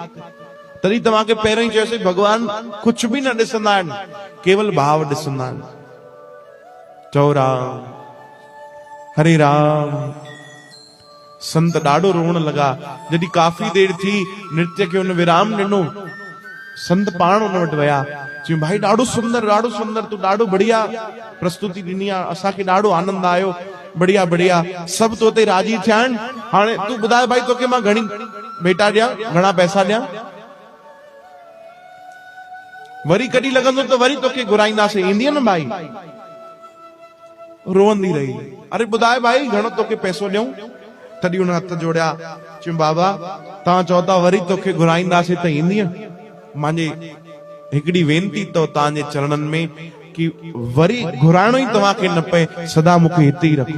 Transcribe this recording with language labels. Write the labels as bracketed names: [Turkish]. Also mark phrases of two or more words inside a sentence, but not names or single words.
[Sindhi] तॾहिं तव्हांखे पहिरियों ई चयोसीं भगवान कुझु बि न ॾिसंदा आहिनि, केवल भाव ॾिसंदा आहिनि। चओ राम हरे राम। संत ॾाढो रोअण लॻा। जॾहिं काफ़ी देर थी नृत्य खे उन विराम ॾिनो, संत पाण उन वटि विया। चयूं भाई ॾाढो सुंदर, तूं ॾाढो बढ़िया प्रस्तुति ॾिनी आहे, असांखे ॾाढो आनंद आयो, बढ़िया बढ़िया, सभु तो ते राजी थिया आहिनि। हाणे तूं ॿुधाए भाई तोखे मां घणी भेटा ॾियां, घणा पैसा ॾियां? वरी कॾहिं लॻंदो त वरी तोखे घुराईंदासीं, ईंदीअ न भाई? रोअंदी रही। अरे ॿुधाए भाई घणो तोखे पैसो ॾियूं? तॾहिं हुन हथ जोड़िया। चयूं बाबा तव्हां चओ था वरी तोखे घुराईंदासीं त ईंदीअ? मांजे हिकिड़ी वेनती तो तव्हांजे चरणनि में कि वरी घुराइणो ई तव्हांखे न पए, सदा मूंखे हिते ई रखो।